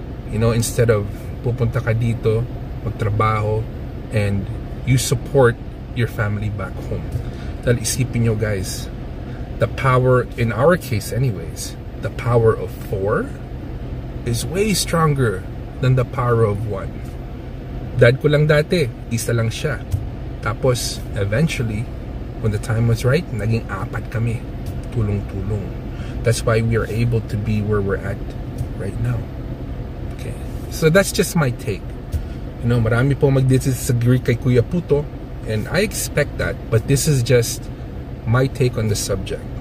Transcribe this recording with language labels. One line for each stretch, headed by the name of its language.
English: You know, instead of
Filipino: pupunta ka dito, magtrabaho,
English: and you support your family back home.
Filipino: Dahil isipin nyo,
English: guys, the power, in our case anyways, the power of 4 is way stronger than the power of 1.
Filipino: Dad ko lang dati, isa lang siya. Tapos,
English: eventually, when the time was right,
Filipino: naging 4 kami. Tulong-tulong.
English: That's why we are able to be where we're at right now. Okay. So that's just my take. You know,
Filipino: marami po mag-disagree kay
English: Kuya Puto, and I expect that, but this is just my take on the subject.